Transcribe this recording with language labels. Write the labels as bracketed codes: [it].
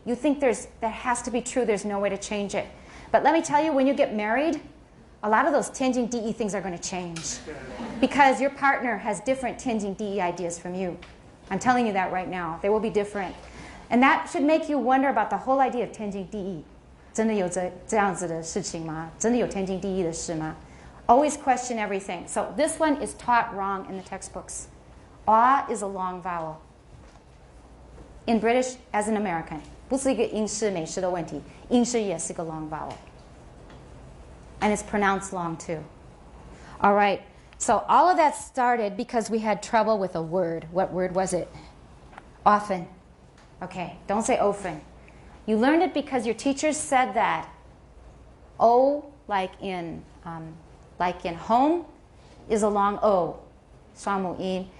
[en] You think that has to be true. There's no way to change it. But let me tell you, when you get married, a lot of those Tianjin DE things are going to change. Because your partner has different Tianjin DE ideas from you. I'm telling you that right now. They will be different. And that should make you wonder about the whole idea of Tianjin DE. [zh] 真的有这样子的事情吗？真的有天经地义的事吗？ [en] Always question everything. So this one is taught wrong in the textbooks. Ah is a long vowel. In British as in American. [zh] 不是一个英式美式的问题，英式也是个 [en] long vowel. And it's pronounced long too. All right. So all of that started because we had trouble with a word. What word was it? Often. Okay, don't say often. You learned it because your teachers said that. O, like in home, is a long O, 双母音.